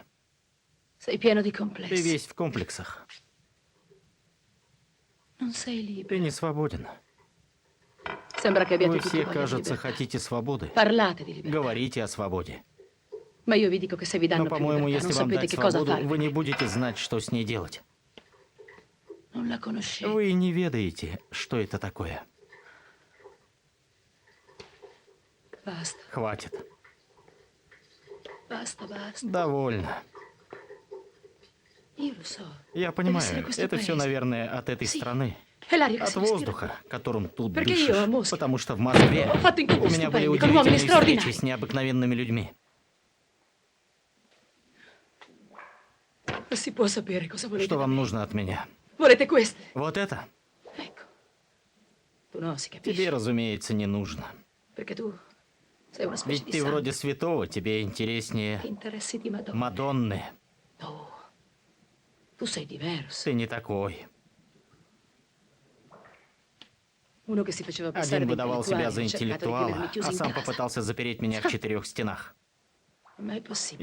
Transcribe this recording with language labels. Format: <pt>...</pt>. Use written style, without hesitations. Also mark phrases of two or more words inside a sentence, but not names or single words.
<it>Sei pieno di</it> <ru>Ты</ru> <it>complessi.</it> <ru>весь в комплексах.</ru> <it>Non sei libero.</it> <ru>Ты не свободен.</ru> <it>Sembra che abbiate</it> <ru>Вы</ru> <it>tutti</it> <ru>все,</ru> <it>voglia di</it> <ru>кажется,</ru> <it>libertà.</it> <ru>хотите свободы.</ru> <it>Parlate di libertà.</it> <ru>Говорите о свободе.</ru> <it>Ma io vi dico che se vi</it> <ru>Но,</ru> <it>danno più</it> <ru>по-моему,</ru> <it>libertà,</it> <ru>если</ru> <it>non</it> <ru>вам</ru> <it>sapete</it> <ru>дать</ru> <it>che cosa</it> <ru>свободу,</ru> <it>fare.</it> <ru>вы не будете знать, что с ней делать.</ru> <it>Non la conoscete.</it> <ru>Вы не ведаете, что это такое.</ru> <it>Basta,</it> <ru>Хватит.</ru> <it>basta, basta.</it> <ru>Довольно.</ru> <it>Io lo so.</it> <ru>Я</ru> <it>Deve essere</it> <ru>понимаю,</ru> <it>questo</it> <ru>это все,</ru> <it>paese.</it> <ru>наверное, от этой</ru> <it>Sì.</it> <ru>страны.</ru> <it>È l'aria che</it> <ru>От</ru> <it>si respira.</it> <ru>воздуха, которым тут</ru> <it>Perché io a</it> <ru>дышишь.</ru> <it>Mosca</it> <ru>Потому что в Москве</ru> <it>ho fatto</it> <ru>у</ru> <it>incontri</it> <ru>меня были</ru> <it>stupendi con uomini</it> <ru>удивительные встречи</ru> <it>straordinari.</it> <ru>с необыкновенными людьми.</ru> <it>Non si può sapere cosa volete.</it> <ru>Что вам нужно от меня?</ru> <it>Volete questo?</it> <ru>Вот это?</ru> <it>Ecco. Tu no, si capisce.</it> <ru>Тебе, разумеется, не нужно.</ru> <it>Perché tu sei una specie</it> <ru>Ведь</ru> <it>di</it> <ru>ты</ru> <it>santo.</it> <ru>вроде святого, тебе интереснее</ru> <it>Ti interessi di Madonna.</it> <ru>Мадонны.</ru> <it>No. Tu sei diverso.</it> <ru>Ты не такой.</ru> <it>Uno che si faceva passare</it> <ru>Один</ru> <it>da</it> <ru>выдавал себя за</ru> <it>intellettuale, ha cercato di</it> <ru>интеллектуала,</ru> <it>tenermi chiuso</it> <ru>а</ru> <it>in</it> <ru>сам</ru> <it>casa.</it> <ru>попытался запереть меня в 4 стенах.</ru> <it>Ma è possibile.</it>